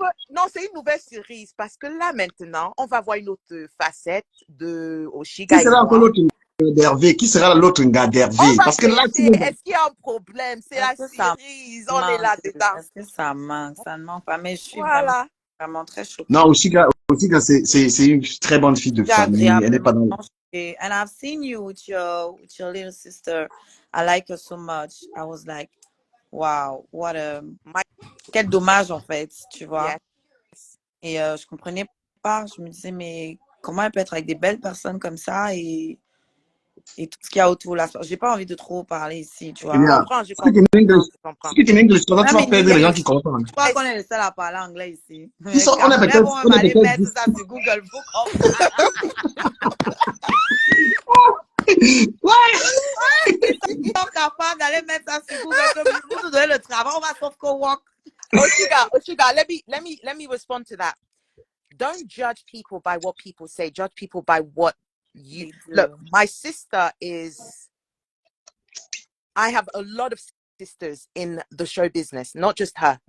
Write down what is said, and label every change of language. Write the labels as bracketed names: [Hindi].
[French] Non, c'est une nouvelle série. Parce que là, maintenant, on va voir une autre facette de Oshiga. Qui sera encore l'autre d'Hervé? Qui sera l'autre gars d'Hervé? Parce que là, est-ce qu'il y a un problème? C'est la série. On est là-dedans. Est-ce que ça manque? Ça ne manque pas. Mais je suis vraiment très choquée. Non, Oshiga, c'est une très bonne fille de famille. Elle n'est pas dans [English] And I've seen you with your little sister. I like her so much. I was like, wow, [French] quel dommage en fait, tu vois. [English] Yes. [French] Et je comprenais pas. Je me disais, mais comment elle peut être avec des belles personnes comme ça et tout ce qu'il y a autour là. J'ai pas envie de trop parler ici, tu vois. Je comprends. [English] Speak in English, [French] tu vas perdre les gens qui comprennent. Je crois qu'on est le seul à parler anglais ici. On est peut-être. On va aller mettre ça sur Google Book. Ouais! Ils sont capables d'aller mettre ça sur Google. Vous nous donnez le travail, on va sauf qu'on walk. [English] Oshiga, let me respond to that. Don't judge people by what people say. Judge people by what you look. My sister I have a lot of sisters in the show business, not just her.